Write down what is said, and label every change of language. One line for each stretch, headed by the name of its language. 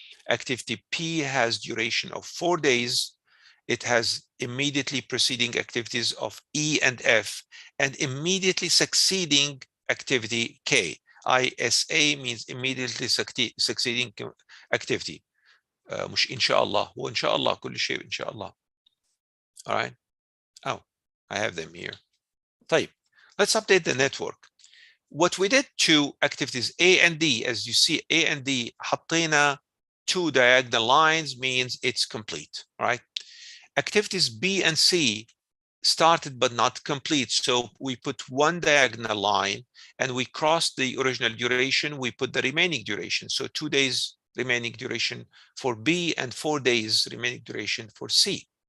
English: Activity P has duration of 4 days. It has immediately preceding activities of E and F, and immediately succeeding activity K. ISA means immediately succeeding activity.
Arabic: مش إن شاء الله، هو إن شاء الله كل شيء إن شاء الله.
English: All right. Oh, I have them here. طيب, let's update the network. What we did to activities A and D, as you see, A and D,
Arabic: حطينا
English: 2 diagonal lines, means it's complete, right? Activities B and C started but not complete, so we put 1 diagonal line, and we crossed the original duration, we put the remaining duration, so 2 days remaining duration for B and 4 days remaining duration for C.